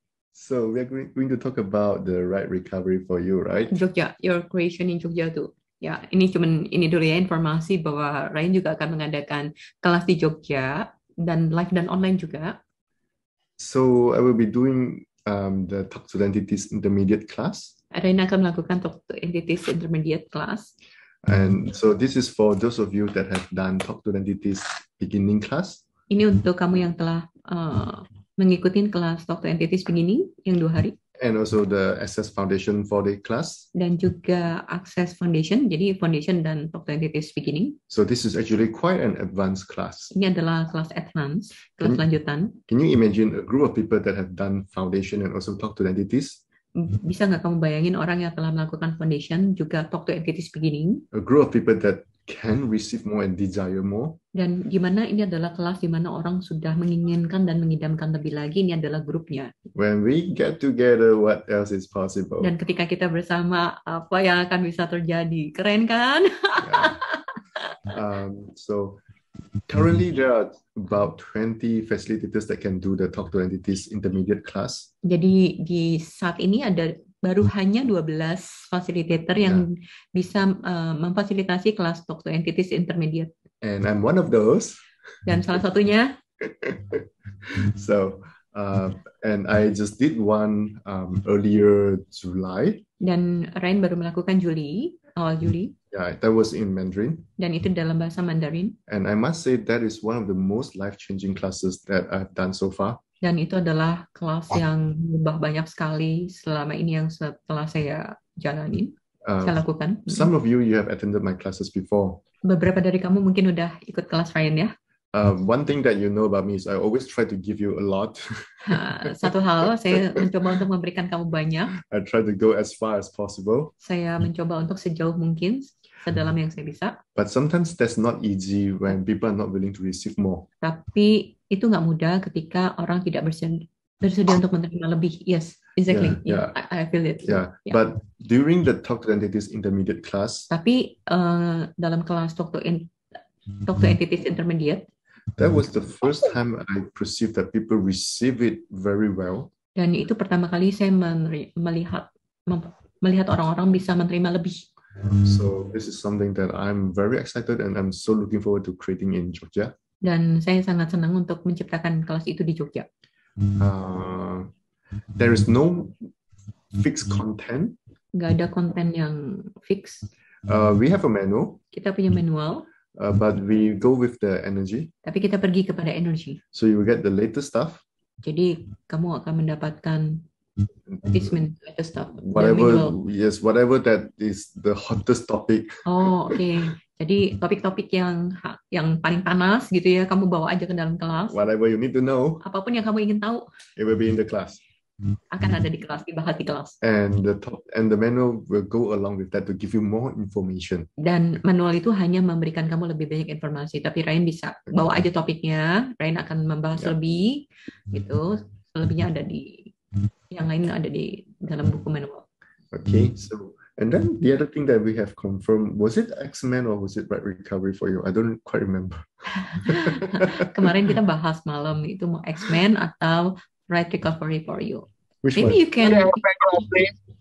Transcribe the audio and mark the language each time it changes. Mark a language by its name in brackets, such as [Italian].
[English] So we're going to talk about the right recovery for you, right? Jogja, your creation in Jogja tuh. [Indonesian] Ya, ini dulu ya informasi bahwa Ryan juga akan mengadakan kelas di Jogja dan live dan online juga. [English] So I will be doing the Talk to the Entities intermediate class. [Indonesian] Ryan akan melakukan Talk to Entities intermediate class. [English] And so this is for those of you that have done Talk to the Entities beginning class. [Indonesian] Ini untuk kamu yang telah mengikuti kelas Talk to Entities beginning yang 2 hari. [English] And also the Access Foundation 4-day class. [Indonesian] Dan juga Access Foundation, jadi Foundation dan Talk to Entities beginning. [English] So this is actually quite an advanced class. [Indonesian] Ini adalah kelas advance, kelas lanjutan. [English] Can you imagine a group of people that have done Foundation and also Talk to the Entities? [Indonesian] Bisa nggak kamu bayangin orang yang telah melakukan foundation juga Talk to Entities beginning? [English] A group of people that can receive more and desire more. [Indonesian] Dan gimana ini adalah kelas di mana orang sudah menginginkan dan mengidamkan lebih lagi, ini adalah grupnya. [English] When we get together, what else is possible? [Indonesian] Dan ketika kita bersama, apa yang akan bisa terjadi? Keren kan? [English] So currently there are about 20 facilitators that can do the Talk to Entities intermediate class. [Indonesian] Jadi di saat ini ada baru hanya 12 fasilitator yang bisa memfasilitasi kelas Talk to Entities intermediate. [English] And I'm one of those. [Indonesian] Dan salah satunya. [English] So, and I just did one earlier July. [Indonesian] Dan Ryan baru melakukan awal Juli. [English] Yeah, that was in Mandarin. [Indonesian] Dan itu dalam bahasa Mandarin. [English] And I must say that is one of the most life-changing classes that I've done so far. [Indonesian] Dan itu adalah kelas yang mengubah banyak sekali selama ini yang setelah saya jalani, saya lakukan. [English] Some of you have attended my classes before. [Indonesian] Beberapa dari kamu mungkin udah ikut kelas Ryan ya. [English] One thing that you know about me is I always try to give you a lot. [Indonesian] Satu hal, saya mencoba untuk memberikan kamu banyak. [English] I try to go as far as possible. [Indonesian] Saya mencoba untuk sejauh mungkin, sedalam yang saya bisa. [English] But sometimes that's not easy when people are not willing to receive more. [Indonesian] Tapi itu nggak mudah ketika orang tidak bersedia untuk menerima lebih. [English] Yes, exactly. Yeah. I feel it. Yeah. But during the Talk to Entities intermediate class. [Indonesian] Tapi dalam kelas Talk to Entities intermediate. [English] That was the first time I perceived that people receive it very well. [Indonesian] Dan itu pertama kali saya melihat orang-orang bisa menerima lebih. [English] So this is something that I'm very excited and I'm so looking forward to creating in Jogja. [Indonesian] Dan saya sangat senang untuk menciptakan kelas itu di Jogja. [English] There is no fixed content. [Indonesian] Nggak ada konten yang fix. [English] We have a manual. [Indonesian] Kita punya manual. [English] But we go with the energy. [Indonesian] Tapi kita pergi kepada energi. [English] So you will get the latest stuff. [Indonesian] Jadi kamu akan mendapatkan [English] latest stuff. Whatever that is the hottest topic. [Indonesian] Oh, oke. Jadi topik-topik yang paling panas gitu ya, kamu bawa aja ke dalam kelas. [English] Whatever you need to know. [Indonesian] Apapun yang kamu ingin tahu. [English] It will be in the class. [Indonesian] Akan ada di kelas, dibahas di kelas. [English] And the manual will go along with that to give you more information. [Indonesian] Dan manual itu hanya memberikan kamu lebih banyak informasi, tapi Ryan bisa bawa aja topiknya, Ryan akan membahas lebih, gitu. Selebihnya ada yang lain ada di dalam buku manual. [English] Okay, so and then the other thing that we have confirmed, was it X-Men or was it Right Recovery for you? I don't quite remember. [Indonesian] Kemarin kita bahas malam itu mau X-Men atau Right Recovery for you. [English] Which Maybe one? you can. Please.